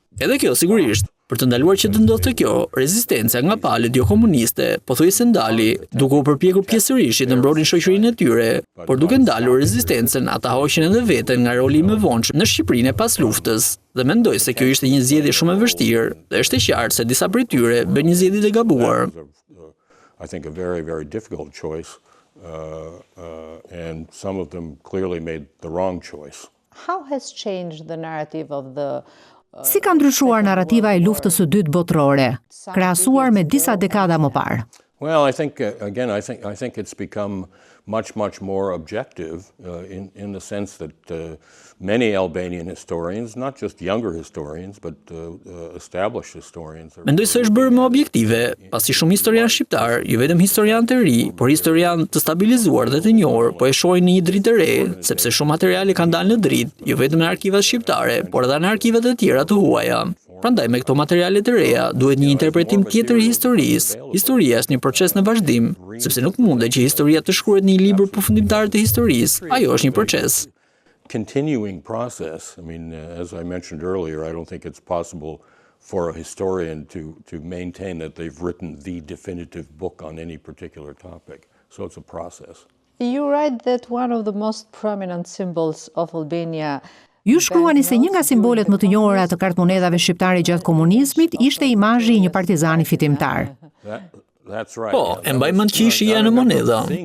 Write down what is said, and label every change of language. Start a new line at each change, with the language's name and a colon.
Albanian: Edhe kjo sigurisht, për të ndaluar që të ndodhte kjo, rezistenca nga palët jo komuniste pothuajse ndali, duke u përpjekur pjesërisht të mbronin shoqërinë e tyre, por duke ndalur rezistencën, ata hoqën edhe veten nga roli i mëvonshëm në Shqipërinë pas luftës. Dhe mendoj se kjo ishte një zgjedhje shumë e vështirë, dhe është e qartë se disa prej tyre bën një zgjedhje të gabuar.
English: I think a very, very difficult choice. And some of them clearly made the wrong choice. How has changed the narrative of the
Albanian: Si ka ndryshuar narrativa e luftës së dytë botërore, krahasuar me disa dekada më parë?
English: Well, I think again, I think it's become much more objective in the sense that many Albanian historians, not just younger historians, but established historians.
Albanian: Mendoj se është bërë më objektive, pasi shumë historianë shqiptar, jo vetëm historianë të ri, por historianë të stabilizuar dhe të njohur, po e shohin në një dritë të re, sepse shumë materiale kanë dalë në dritë, jo vetëm në arkivat shqiptare, por edhe në arkivat e tjera të huaja. Prandaj me këto materiale të reja duhet një interpretim tjetër i historisë. Historia është një proces në vazhdim, sepse nuk mundet që historia të shkruhet në një libër përfundimtar të historisë. Ajo është një proces.
English: Continuing process. I mean, as I mentioned earlier, I don't think it's possible for a historian to maintain that they've written the definitive book on any particular topic. So it's a process. You write that one of the most prominent symbols of Albania.
Albanian: Ju shkruani se një nga simbolet më të njohura të kartmonedhave shqiptare gjatë komunizmit ishte imazhi i një partizani fitimtar. Po, e mbaj mend që ishte në monedha.